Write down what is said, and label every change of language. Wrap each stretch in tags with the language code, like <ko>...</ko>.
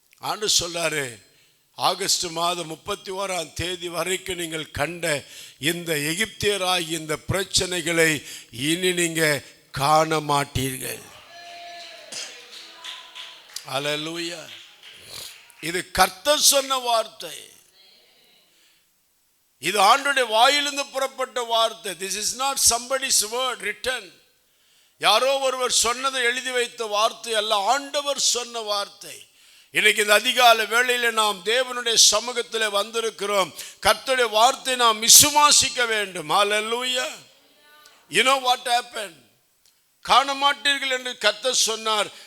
<ta>ஆண்டவர் சொல்றாரு, ஆகஸ்ட் மாதம் 31 வரைக்கும் நீங்கள் கண்ட இந்த எகிப்தியராகிய இந்த பிரச்சனைகளை இனி நீங்க காண மாட்டீர்கள். அல்லேலூயா. இது கர்த்தர் சொன்ன வார்த்தை. இது ஆண்டவருடைய வாயிலிருந்து புறப்பட்ட வார்த்தை.</ta> <en>This is not somebody's word written.</en> <ta>யாரோ ஒருவர் சொன்னதை எழுதி வைத்த வார்த்தை அல்ல, ஆண்டவர் சொன்ன வார்த்தை. இன்னைக்கு இந்த அதிகாலை வேளையில நாம் தேவனுடைய சமூகத்தில் வந்திருக்கிறோம். கர்த்தருடைய வார்த்தை நாம் விசுவாசிக்க வேண்டும். ஹல்லேலூயா.</ta> <en>You know what happened?</en> <ta>காண மாட்டீர்கள் என்று கர்த்தர் சொன்னார்.</ta>